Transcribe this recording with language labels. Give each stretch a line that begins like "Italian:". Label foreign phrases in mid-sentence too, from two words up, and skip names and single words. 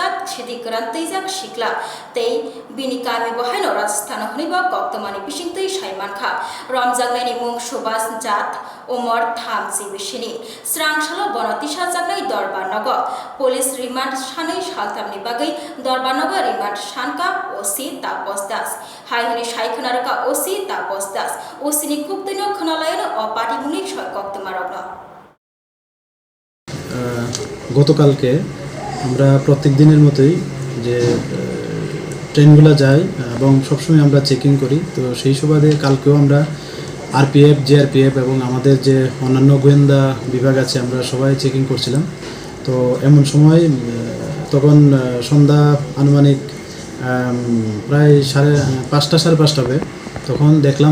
Kok Borok: sidik teijak sikla te bini kami bohaino Rajasthan hunibo koktomani bising tei saimanka romjagnai ni mung Subhas Jat Omar Thamji bishini srangsalo bonotisha jagnai Dorbarnago Police remand shanai saltamni bagai Dorbarnago remand shanka OC Tapos Das Haihuni Shaikhonaraka OC Tapos Das OC ni kuptino khonalaino opati muni koktomarogno
Bangla: গতকালকে আমরা প্রত্যেক দিনের মতোই যে ট্রেনগুলো যায় এবং সবসময় আমরা চেকিং করি তো সেই সুবাদে কালকেও আমরা আরপিএফ জিআরপিএফ এবং আমাদের যে অন্যান্য গোয়েন্দা বিভাগ আছে আমরা সবাই চেকিং করছিলাম তো এমন সময় তখন সন্ধ্যা আনুমানিক প্রায় 5:30 সাড়ে 5:30 হবে তখন দেখলাম